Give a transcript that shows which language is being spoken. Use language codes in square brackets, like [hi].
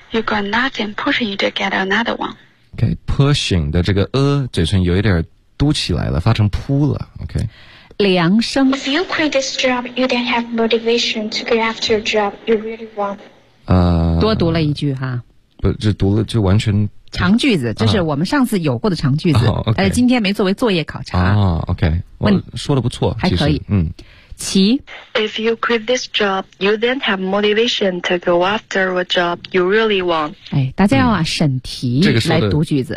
[en] you got nothing pushing you to get another one。 [zh] OK，pushing 的这个嘴唇有一点嘟起来了，发成扑了 ，OK。梁生 [en] If you quit this job, you then have motivation to go after a job you really want. [zh] 多读了一句哈。不，这读了就完全长句子，这是我们上次有过的长句子。 [en] 哦、okay, [zh] 今天没作为作业考察。哦 ，OK， 问说的不错，还可以。齐 [en] If you quit this job, you then have motivation to go after a job you really want. [zh] 哎，大家要啊审题来读句子，